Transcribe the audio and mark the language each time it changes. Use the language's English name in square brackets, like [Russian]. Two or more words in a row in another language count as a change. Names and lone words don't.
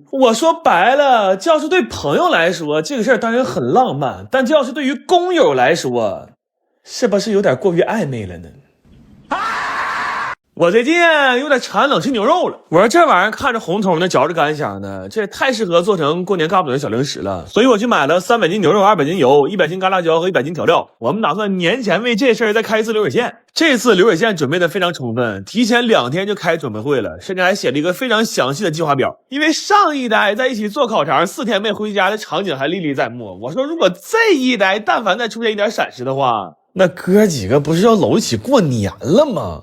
[Chinese] 我说白了，这要是对朋友来說，这個事兒當然很浪漫，但這要是對於工友來說，是不是有點過於曖昧了呢？我最近有點饞冷吃牛肉了，我說這玩意兒看着紅彤的，嚼着乾香的，這也太適合做成過年幹不了的小零食了，所以我去買了300斤牛肉、200斤油、100斤乾辣椒和100斤調料。我們打算年前為這事兒再開一次流水線。這次流水線準備的非常充分，提前2天就開準備會了，甚至還寫了一個非常詳細的計劃表。因為上一代在一起做烤腸4天沒回家的場景還歷歷在目，我說如果這一代但凡再出現一點閃失的話，那哥幾個不是要摟一起過年了嗎？